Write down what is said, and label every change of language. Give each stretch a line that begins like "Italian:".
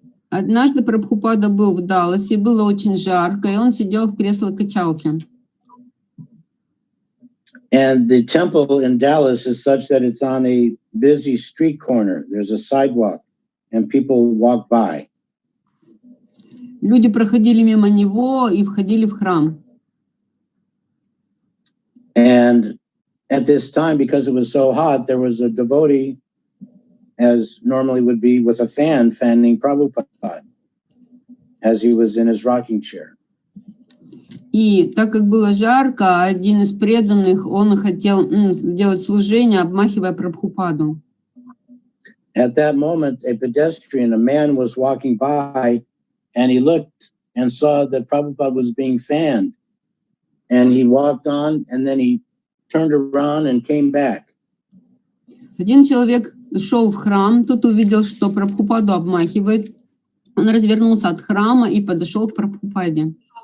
Russian: Однажды Прабхупада был в Далласе, было очень жарко, и он сидел в кресле-качалке.
English: And the temple in Dallas is such that it's on a busy street corner. There's a sidewalk, and people walk by.
Russian: Люди проходили мимо него и входили в храм.
English: And at this time, because it was so hot, there was a devotee, as normally would be, with a fan fanning Prabhupada as he was in his rocking chair.
Russian: И так как было жарко, один из преданных, он хотел сделать служение, обмахивая Прабхупаду.
English: At that moment, a pedestrian, a man, was walking by, and he looked and saw that Prabhupada was being fanned. And he walked on, and then he turned around and came back.
Russian: Один человек шел в храм, тут увидел, что Прабхупаду обмахивает. Он развернулся от храма и подошел к Прабхупаде.